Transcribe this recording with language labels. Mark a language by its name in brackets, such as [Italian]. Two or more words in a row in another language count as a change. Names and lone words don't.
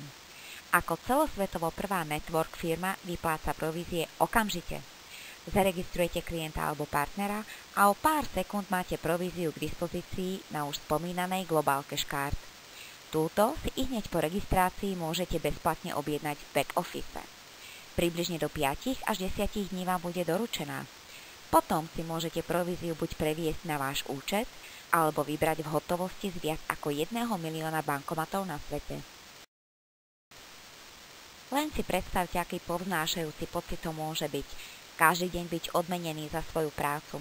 [Slovak] Ako celosvetovo prvá network firma vypláca provízie okamžite. Zaregistrujete klienta alebo partnera a o pár sekúnd máte províziu k dispozícii na už spomínanej Global Cash Card. Túto si hneď po registrácii môžete bezplatne objednať v [English] back office. [Slovak] Približne do 5 až 10 dní vám bude doručená. Potom si môžete províziu buď previesť na váš účet, alebo vybrať v hotovosti z viac ako 1 milióna bankomatov na svete. Len si predstavte, aký povznášajúci pocit to môže byť, každý deň byť odmenený za svoju prácu.